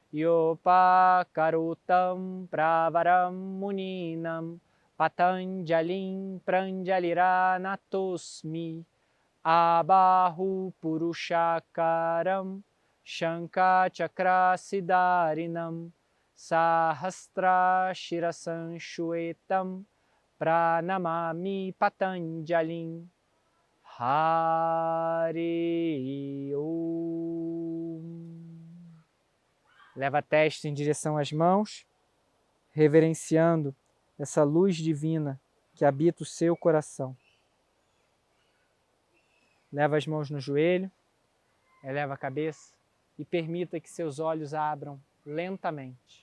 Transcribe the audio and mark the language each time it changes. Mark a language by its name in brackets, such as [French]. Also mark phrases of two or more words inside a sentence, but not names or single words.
[Sanskrit] यो पकरोत्तं प्रवरं मुनीनां पतञ्जलिं प्राञ्जलिरानतोऽस्मि आबाहु पुरुषाकारं शङ्खचक्रासिधारिणम् सहस्रशिरसं श्वेतं प्रणमामि पतञ्जलिम्. हरि ॐ. [Portuguese] Leva a testa em direção às mãos, reverenciando essa luz divina que habita o seu coração. Leva as mãos no joelho, eleva a cabeça e permita que seus olhos abram lentamente.